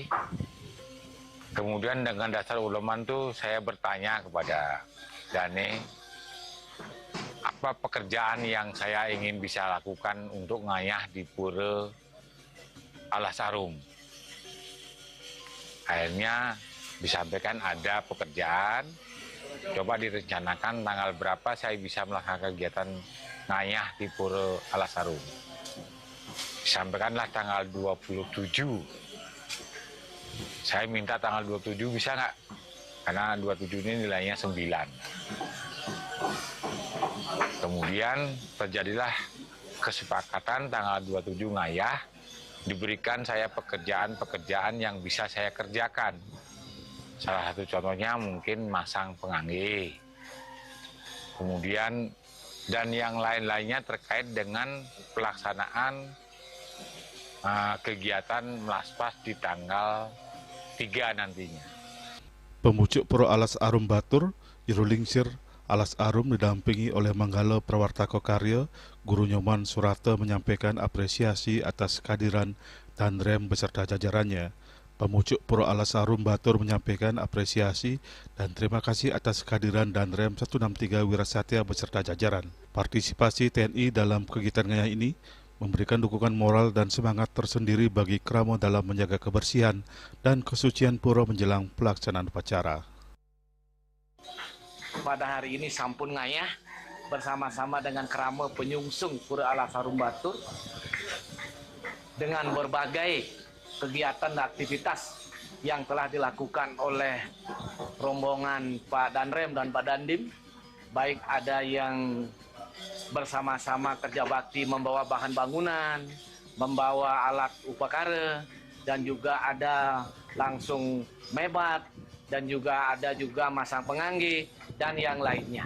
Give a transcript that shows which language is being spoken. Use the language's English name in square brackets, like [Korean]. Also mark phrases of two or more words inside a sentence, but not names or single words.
[Indonesian] Kemudian dengan dasar uleman itu saya bertanya kepada Dane, apa pekerjaan yang saya ingin bisa lakukan untuk ngayah di Pura Alas Arum. Akhirnya disampaikan ada pekerjaan, coba direncanakan tanggal berapa saya bisa melaksanakan kegiatan ngayah di Pura Alas Arum. Disampaikanlah tanggal 27. Saya minta tanggal 27 bisa nggak? Karena 27 ini nilainya 9. Kemudian terjadilah kesepakatan tanggal 27 ngayah, diberikan saya pekerjaan-pekerjaan yang bisa saya kerjakan. Salah satu contohnya mungkin masang pengangge. Kemudian dan yang lain-lainnya terkait dengan pelaksanaan kegiatan Melaspas di tanggal 3 nantinya. Pemucuk Pro Alas Arum Batur, Jurulingsir Alas Arum didampingi oleh Manggala Prawartaka Karya, Guru Nyoman Surata menyampaikan apresiasi atas kehadiran Danrem beserta jajarannya. Pemucuk Pro Alas Arum Batur menyampaikan apresiasi dan terima kasih atas kehadiran Danrem 163 Wirasatya beserta jajaran. Partisipasi TNI dalam kegiatan ngayah ini memberikan dukungan moral dan semangat tersendiri bagi Kramo dalam menjaga kebersihan dan kesucian pura menjelang pelaksanaan upacara. Pada hari ini [Balinese] sampun ngayah [Indonesian] bersama-sama dengan Kramo penyungsung Pura Alas Arum Batur dengan berbagai kegiatan dan aktivitas yang telah dilakukan oleh rombongan Pak Danrem dan Pak Dandim, baik ada yang bersama-sama kerja bakti membawa bahan bangunan, membawa alat upakara, dan juga ada langsung mebat, dan juga ada masang pengangge, dan yang lainnya.